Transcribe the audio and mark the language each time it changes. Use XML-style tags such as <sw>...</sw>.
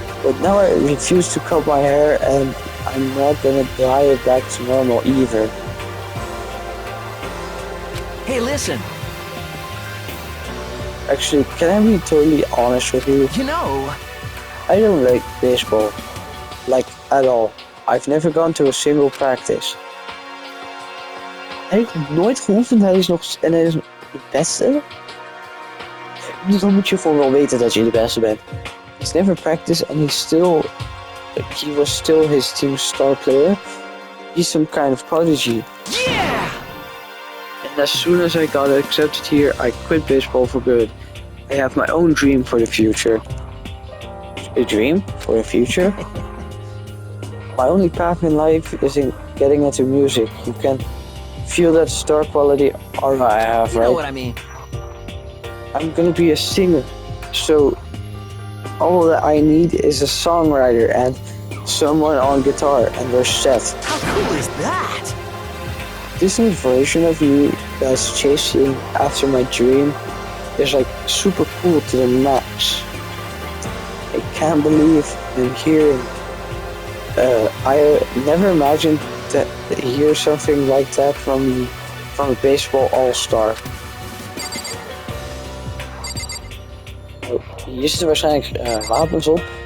<en>But now I refuse to cut my hair and I'm not gonna dye it back to normal either. Hey, listen. Actually, can I be totally honest with you? You know, I don't like baseball. Like, at all. I've never gone to a single practice.</en> <nl>Hij heeft nooit geoefend, hij is de beste. Dus dan moet je gewoon wel weten dat je de beste bent.</nl> <en>He's never practiced and he was still his team's star player. He's some kind of prodigy. yeah! And as soon as I got accepted here, I quit baseball for good. I have my own dream for the future. A dream for the future? My only path in life is in getting into music. You can feel that star quality aura I have, You right? know what I mean. I'm gonna be a singer, so all that I need is a songwriter and someone on guitar, and we're set. How cool is that? This new version of me that's chasing after my dream is like super cool to the max. I can't believe I'm hearing. I never imagined to hear something like that from a baseball all-star.</en> <nl>Oh, hier zitten waarschijnlijk wapens op.</nl>